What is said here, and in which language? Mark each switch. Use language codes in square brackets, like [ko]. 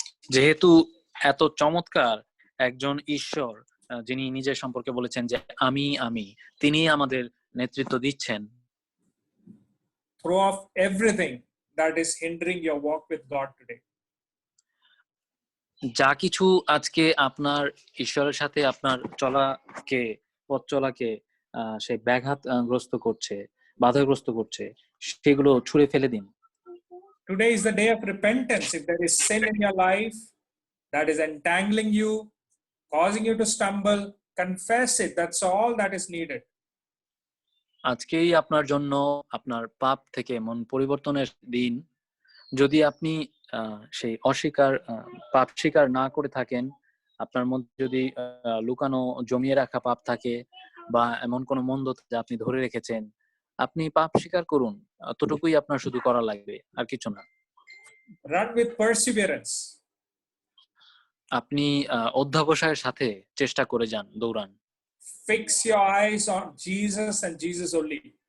[bn] যেহেতু এত চমৎকার একজন ঈশ্বর যিনি নিজের সম্পর্কে বলেছেন যে আমি, তিনি আমাদের নেতৃত্ব দিচ্ছেন। [en] Throw off everything that is hindering your walk with God today. [bn] যা কিছু আজকে আপনার ঈশ্বরের সাথে আপনার পথ চলাকে সে ব্যাঘাতগ্রস্ত করছে, বাধাগ্রস্ত করছে, সেগুলো ছুঁড়ে ফেলে দিন। [en] Today is the day of repentance. If there is sin in your life that is entangling you, causing you to stumble, confess it. That's all that is needed. [bn] আজকেই আপনার জন্য আপনার পাপ থেকে মন পরিবর্তনের দিন। যদি আপনি সেই পাপ স্বীকার না করে থাকেন, আপনার মধ্যে যদি লুকানো জমিয়ে রাখা পাপ থাকে বা এমন কোনো মন্দ যা আপনি ধরে রেখেছেন, আপনি পাপ স্বীকার করুন। এতটুকুই আপনার শুধু করা লাগবে, আর কিছু না। [en] Run with perseverance. [bn] আপনি অধ্যবসায়ের সাথে চেষ্টা করে যান, দৌড়ান। [en] Fix your eyes on Jesus and Jesus only.